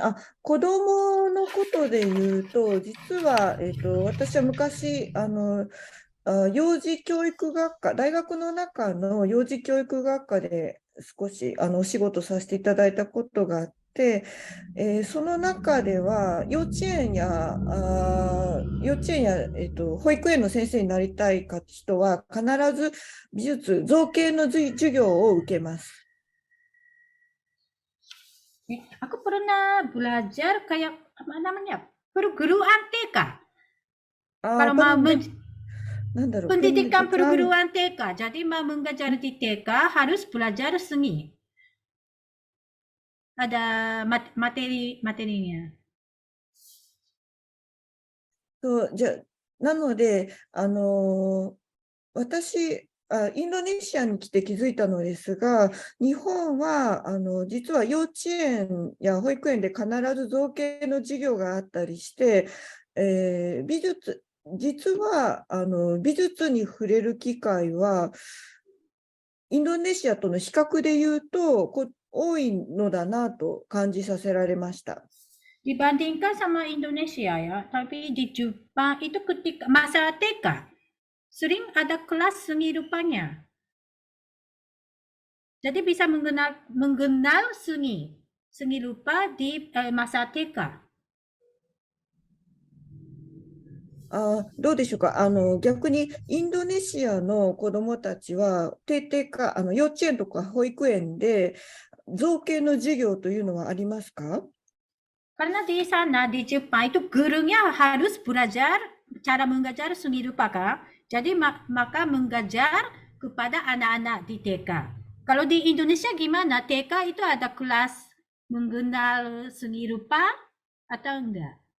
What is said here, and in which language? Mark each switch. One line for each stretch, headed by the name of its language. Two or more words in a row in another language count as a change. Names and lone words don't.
Japanese: 子供のことで言うと、実は、私は昔、幼児教育学科、大学の中の幼児教育学科で少しお仕事させていただいたことがあって、その中では保育園の先生になりたい人は必ず美術造形の授業を受けます。
Indonesian: Aku pernah belajar kayak apa namanya perguruan TK. Kalau mau pendidikan perguruan TK, jadi mau mengajar di TK harus belajar seni. Ada materinya.
Japanese: なので、私、インドネシアに来て気づいたのですが、日本は実は幼稚園や保育園で必ず造形の授業があったりして、実は美術に触れる機会は、インドネシアとの比較で言うと多いのだなと感じさせられました。
Indonesian: Dibandingkan sama Indonesia ya, tapi di Jepang itu ketika masa TK sering ada kelas seni rupanya. Jadi bisa mengenal seni rupa di masa TK.
Japanese: どうでしょうか。逆にインドネシアの子どもたちは幼稚園とか保育園で造形の授業というのはありますか？
Indonesian: Karena di sana di Jepang itu gurunya harus belajar cara mengajar seni rupa, Kak. Jadi maka mengajar kepada anak-anak di TK. Kalau di Indonesia gimana? TK itu ada kelas mengenal seni rupa atau enggak?